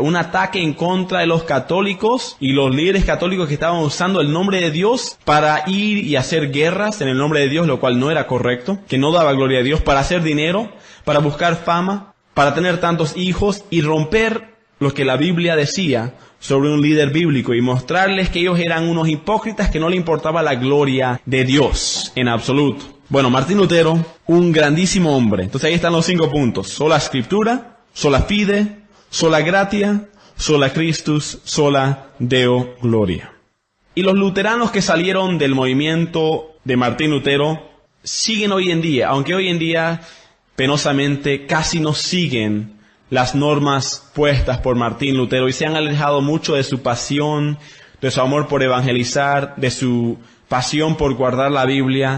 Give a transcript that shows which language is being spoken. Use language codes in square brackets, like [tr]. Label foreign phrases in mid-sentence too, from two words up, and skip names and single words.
[es] Un ataque en contra de los católicos y los líderes católicos que estaban usando el nombre de Dios para ir y hacer guerras en el nombre de Dios, lo cual no era correcto, que no daba gloria a Dios, para hacer dinero, para buscar fama, para tener tantos hijos y romper lo que la Biblia decía sobre un líder bíblico y mostrarles que ellos eran unos hipócritas que no le importaba la gloria de Dios en absoluto. Bueno, Martín Lutero, un grandísimo hombre. Entonces ahí están los 5 puntos. [la] Sola Scriptura, sola fide, sola gratia, sola Christus, sola Deo Gloria. [es] Y los luteranos que salieron del movimiento de Martín Lutero siguen hoy en día, aunque hoy en día penosamente casi no siguen las normas puestas por Martín Lutero y se han alejado mucho de su pasión, de su amor por evangelizar, de su pasión por guardar la Biblia.